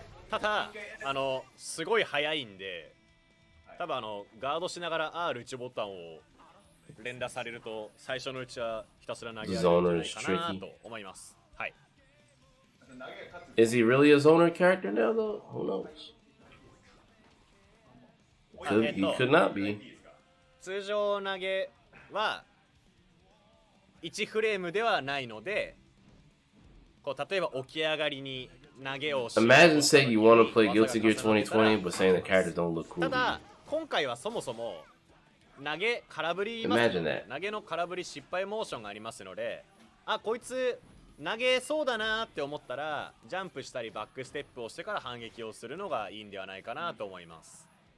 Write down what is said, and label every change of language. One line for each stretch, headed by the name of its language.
Japanese: ただ、すごい速いんで、多分ガードしながら R1 ボタンを連打されると最初のうちはひたすら投げられるんじゃないかなと思います。はい。
English: Is he really a zoner character now though? Who knows? He could not be.
Japanese: 通常投げは1フレームではないので、こう例えば起き上がりに投げをし
English: Imagine saying you want to play Guilty Gear 2020, but saying the characters don't look cool.
Japanese: ただ今回はそもそも投げ空振り
English: Imagine that.
Japanese: 投げの空振り失敗モーションがありますので、あ、こいつ投げそうだなって思ったらジャンプしたりバックステップをしてから反撃をするのがいいんではないかなと思います。